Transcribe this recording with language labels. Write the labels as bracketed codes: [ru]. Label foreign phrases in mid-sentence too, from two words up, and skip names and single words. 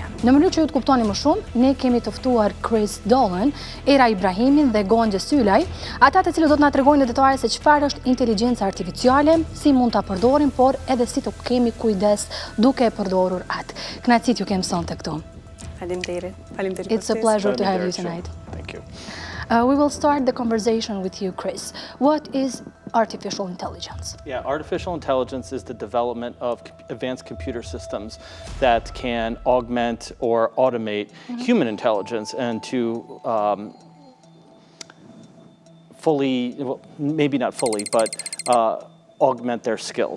[sq] Në mënyrë që ju të kuptoni më shumë, ne kemi të ftuar Chris Dolan, Era Ibrahimin dhe Gonxhe Sylaj, ata të cilët do të na tregojnë në detale se çfarë është inteligjenca artificiale, si mund ta përdorim, por edhe si të kemi kujdes duke e përdorur atë. Kënaqësi ju kem sonte këtu. Faleminderit. Faleminderit. [en] It's a pleasure to have you tonight. Thank you. We will start the conversation with you, Chris. What is artificial intelligence? Yeah, artificial intelligence is the development of advanced computer systems that can augment or automate human intelligence and to fully, well, maybe not fully, but augment their skills.